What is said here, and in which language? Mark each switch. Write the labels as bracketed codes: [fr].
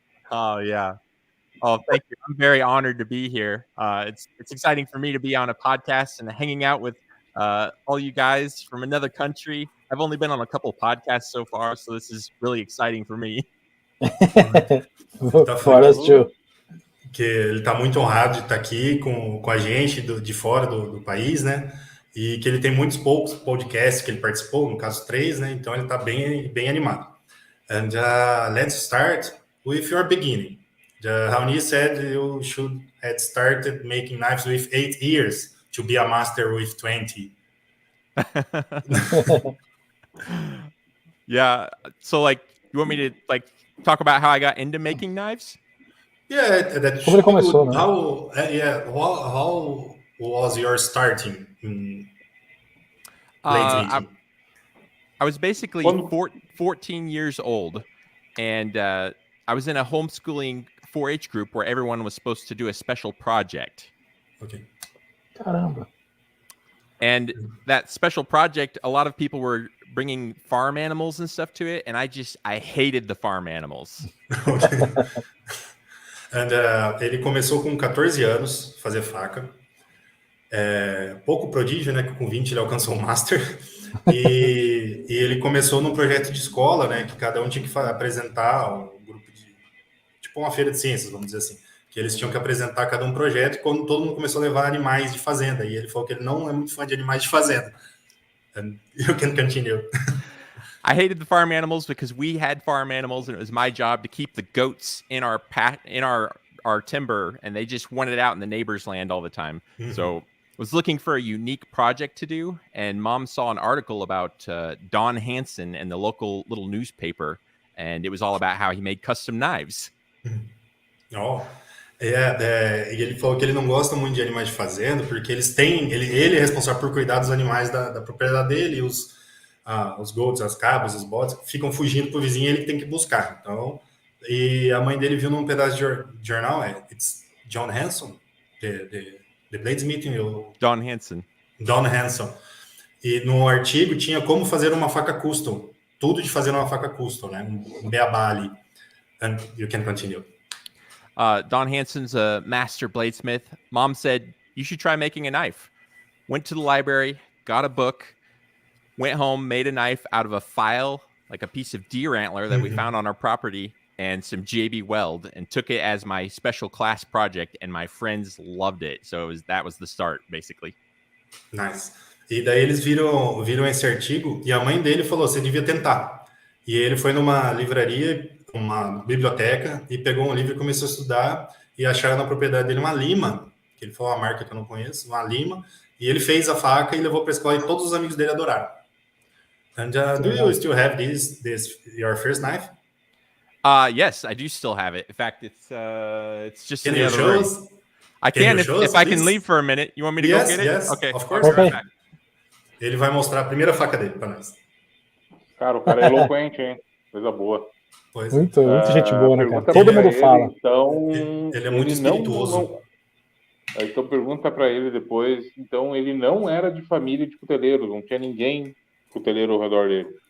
[en] Oh, yeah. Oh, thank you. I'm very honored to be here. It's exciting for me to be on a podcast and hanging out with all you guys from another country. I've only been on a couple podcasts so far, so this is really exciting for me. For us too. [pt] Que ele está muito honrado de estar aqui com a gente de fora do país, né? E que ele tem muitos poucos podcasts que ele participou, no caso 3, né? Então ele está bem animado. [en] And let's start with your beginning. Raoni said you should have started making knives with 8 years to be a master with 20. Yeah. So, like, you want me to talk about how I got into making knives? Yeah, that [pt] Como ele começou, né? [en] How was your starting in I was basically 14 years old, and I was in a homeschooling 4-H group where everyone was supposed to do a special project. Okay. [pt] Caramba. [en] And that special project, a lot of people were bringing farm animals and stuff to it, and I hated the farm animals. Okay. [pt] And, ele começou com 14 anos fazer faca. Pouco prodígio, né? Que com 20 ele alcançou o Master. E ele começou num projeto de escola, né? Que cada um tinha que apresentar um grupo de... Tipo uma feira de ciências, vamos dizer assim. Que eles tinham que apresentar cada um projeto, e quando todo mundo começou a levar animais de fazenda. E ele falou que ele não é muito fã de animais de fazenda. [en] And you can continue. I hated the farm animals because we had farm animals, and it was my job to keep the goats in our timber, and they just wanted out in the neighbor's land all the time. Mm-hmm. So I was looking for a unique project to do, and Mom saw an article about Don Hansen in the local little newspaper, and it was all about how he made custom knives. Oh. [pt] Ele falou que ele não gosta muito de animais de fazenda, porque eles têm... Ele é responsável por cuidar dos animais da propriedade dele, e os goats, as cabras, os bodes, ficam fugindo pro vizinho e ele tem que buscar. Então, e a mãe dele viu num pedaço de jornal, [en] it's John Hanson, the Bladesmith. [pt] Don Hansen. Don Hanson. E no artigo tinha como fazer uma faca custom. Tudo de fazer uma faca custom, né? Um beabá ali. [en] And you can continue. Don Hansen's a master bladesmith. Mom said, you should try making a knife. Went to the library, got a book, went home, made a knife out of a file, like a piece of deer antler that we found on our property, and some JB Weld, and took it as my special class project, and my friends loved it. So that was the start, basically. Nice. [pt] E daí eles viram esse artigo, e a mãe dele falou, você devia tentar. E ele foi numa livraria, uma biblioteca, e pegou um livro e começou a estudar, e acharam na propriedade dele uma lima, que ele falou uma marca que eu não conheço, uma lima, e ele fez a faca e levou para a escola, e todos os amigos dele adoraram. [en] And do you still have this your first knife? Yes, I do still have it. In fact, it's just in the other room. I can if I can leave for a minute. You want me to go get it? Yes, okay. Of course. Okay. [pt] Ele vai mostrar a primeira faca dele para nós. Cara, o cara é eloquente, hein? Coisa boa. Pois muito gente boa, né, cara? Todo mundo fala. Então, ele é muito espirituoso. Então pergunta para ele depois. Então ele não era de família de cuteleiros, não tinha ninguém cuteleiro ao redor dele.